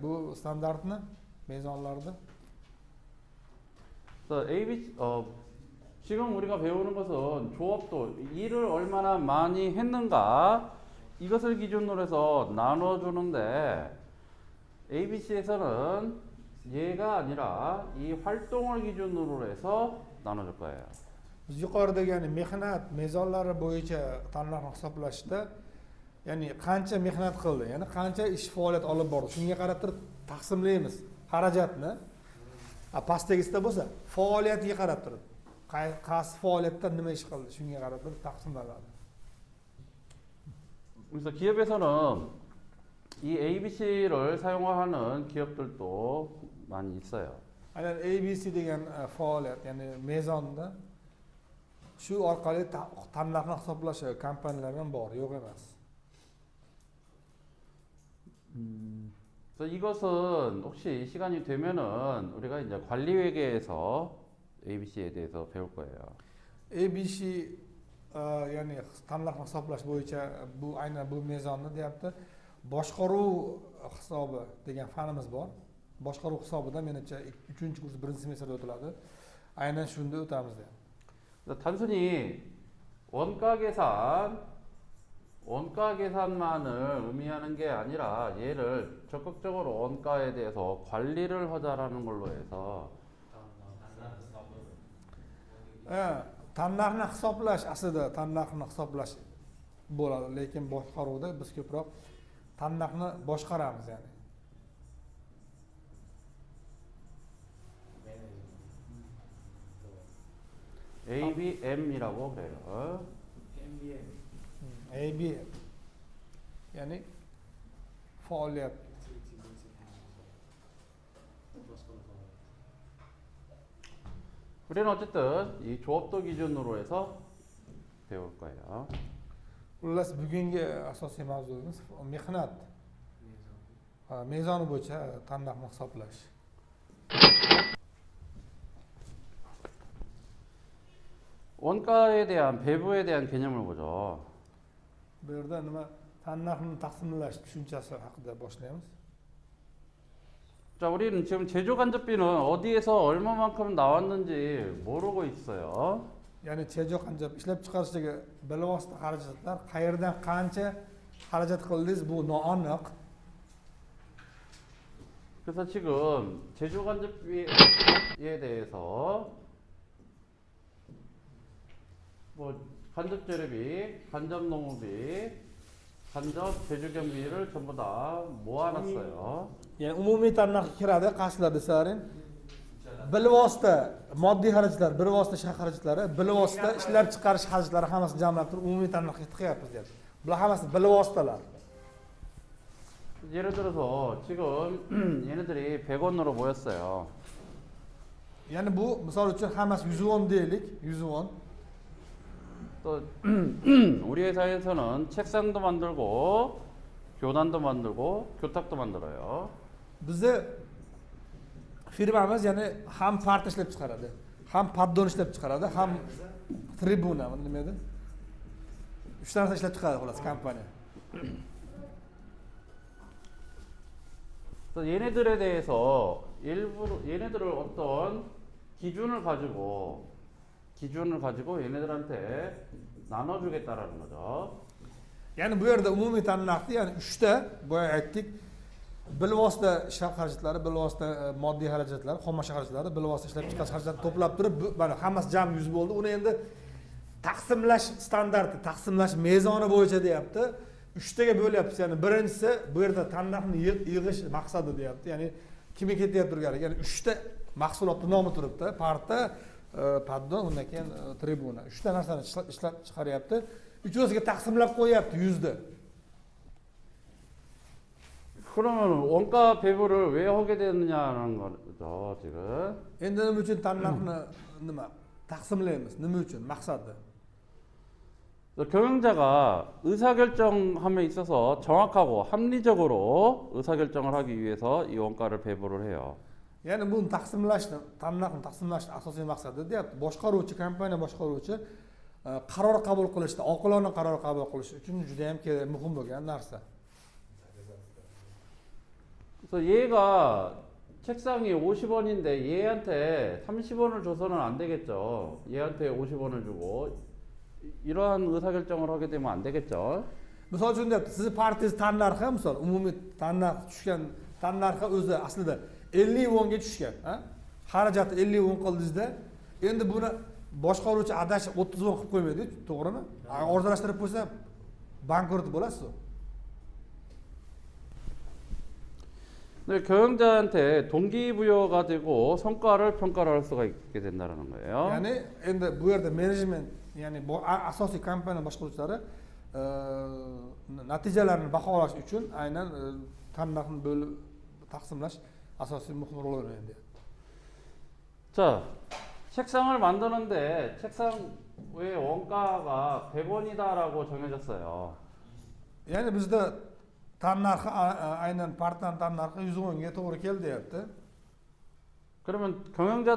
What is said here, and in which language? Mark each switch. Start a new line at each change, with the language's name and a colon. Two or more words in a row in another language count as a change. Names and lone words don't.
Uzbek: Bu standartni mezonlarda.
Korean: 그래서 ABC 지금 우리가 배우는 것은 조업도 일을 얼마나 많이 했는가 이것을 기준으로 해서 나눠주는데 ABC에서는 얘가 아니라 이 활동을 기준으로 해서 나눠줄 거예요.
Uzbek: Yuqoridagi, ya'ni mehnat mezonlari bo'yicha tannarxni hisoblashda, ya'ni qancha mehnat qildi, ya'ni qancha ish faoliyat olib bordi, shunga qarab turib taqsimlaymiz xarajatni. Pastdagisida bo'lsa, faoliyatiga qarab turib, qaysi faoliyatda nima ish qildi, shunga qarab turib taqsimlanadi.
Korean: 그래서 기업에서는 이 ABC를 사용하는 기업들도 많이 있어요.
Uzbek: Aynan ABC degan faoliyat, ya'ni mezonda shu orqali tannarxni hisoblash kompaniyalar ham bor, yo'q emas.
Korean: 그래서 이것은 혹시 시간이 되면은 우리가 이제 관리회계에서 ABC에 대해서 배울 거예요.
Uzbek: ABC ya'ni tanlarni hisoblash bo'yicha bu aynan bu mezonni deyapti. Boshqaruv hisobi degan fanimiz bor. Boshqaruv hisobida menimcha 3-kurs 1-semestrda o'tiladi. Aynan shunda o'tamiz deyapti.
Korean: 그래서 단순히 원가 계산만을 의미하는 게 아니라 얘를 적극적으로 원가에 대해서 관리를 하자라는 걸로 해서
Uzbek: Tannarxni hisoblash aslida tannarxni hisoblash bo'ladi, lekin boshqaruvda biz ko'proq tannarxni boshqaramiz ya'ni.
Korean: ABM이라고 그래요.
Uzbek: AB ya'ni faoliyat.
Korean: 우리는 어쨌든 이 조업도 기준으로 해서 배울 거예요.
Uzbek: Xullas bugungi asosiy mavzuimiz mehnat mezoni bo'yicha tannarxni hisoblash.
Korean: 원가에 대한 배부에 대한 개념을 보죠.
Uzbek: Bu yerda nima tannarxni taqsimlash tushunchasi haqida boshlaymiz.
Korean: 자, 우리는 지금 제조 간접비는 어디에서 얼마만큼 나왔는지 모르고 있어요.
Uzbek: Ya'ni chejo qancha ishlab chiqarishdagi bilvosita xarajatlar qayerdan qancha xarajat qildingiz bu noaniq.
Korean: 그래서 지금 제조 간접비에 대해서 뭐 간접 재료비, 간접 농업비, 간접 제조 경비를 전부 다 모아놨어요.
Uzbek: Ya'ni umumiy tannarxga kiradi qarshilarda sarin bilvosita moddiy xarajatlar, bilvosita shahar xarajatlari, bilvosita ishlab chiqarish xarajatlari hammasini jamlab turib umumiy tannarxga tiqyapmiz deyapti. Bular hammasi bilvositalar.
Korean: 예를 들어서 지금 얘네들이 100원으로 모였어요.
Uzbek: Ya'ni bu misol uchun hammasi 100 won deylik, 100 won.
Korean: 또 우리 회사에서는 책상도 만들고 교단도 만들고 교탁도 만들어요.
Uzbek: Bizni firmamiz ya'ni ham parta ishlab chiqaradi, ham paddon ishlab chiqaradi, ham tribuna nima edi? 3 ta narsa ishlab chiqaradi xolos kompaniya.
Korean: 그래서 얘네들에 대해서 얘네들을 어떤 기준을 가지고 얘네들한테 나눠주겠다라는 거죠.
Uzbek: Ya'ni bu yerda umumiy tannarxni ya'ni 3 ta boya aytdik. Bilvosita ishlab xarajatlari, bilvosita moddiy xarajatlari, xomashyo xarajatlari, bilvosita ishlab chiqarish xarajatlarini to'plab turib, mana hammasi jami 100 bo'ldi. Uni endi taqsimlash standarti, taqsimlash mezoni bo'yicha deyapti. 3 taga bo'lyapmiz. Ya'ni birinchisi bu yerda tannarxni yig'ish maqsadi deyapti. Ya'ni kimga ketyapti turgani? Ya'ni 3 ta mahsulotning nomi turibdi. Parta, paddon, undan keyin tribuna. 3 ta narsani ishlab chiqaryapti. Uchosiga taqsimlab qo'yapti 100 da.
Korean: 그러면 원가 배부를 왜 하게 되느냐는 거죠, 지금.
Uzbek: Endi nima uchun tannarxni nima taqsimlaymiz? Nima uchun? Maqsadi.
Korean: 경영자가 의사결정함에 있어서 정확하고 합리적으로 의사결정을 하기 위해서 이 원가를 배부를 해요.
Uzbek: Ya'ni buni taqsimlashni, tannarxni taqsimlashning asosiy maqsadi deyapti. Boshqaruvchi kompaniya boshqaruvchi qaror qabul qilishda, oqilona qaror qabul qilish uchun juda ham muhim bo'lgan narsa.
Korean: 그래서 얘가 책상이 50원인데 얘한테 30원을 줘서는 안 되겠죠. 얘한테 50원을 주고 이러한 의사결정을 하게 되면 안 되겠죠.
Uzbek: Misol uchun deyapti, sizni partiyangiz tannarxi, misol umumiy tannarx tushgan tannarxi o'zi aslida 50 wonga tushgan, ha? Xarajatni 50 won qildingizda, endi buni boshqaruvchi adashib 30 won qilib qo'ymaydi, to'g'rimi? Arzonlashtirib qo'ysa bankrot bo'lasiz.
Korean: 네, 경영자한테 동기부여가 되고 성과를 평가를 할 수가 있게 된다는 거예요.
Uzbek: Ya'ni endi bu yerda menejment, ya'ni asosiy kompaniya boshqaruvchilari natijalarni baholash uchun aynan tannarxni bo'lib taqsimlash asosiy muhim rol o'ynaydi.
Korean: 자, 책상을 만드는데 책상 왜 원가가 100원이다라고 정해졌어요.
Uzbek: Ya'ni bizda tannarxi aynan partdan tannarxi 100 wonga to'g'ri keldi deyapti.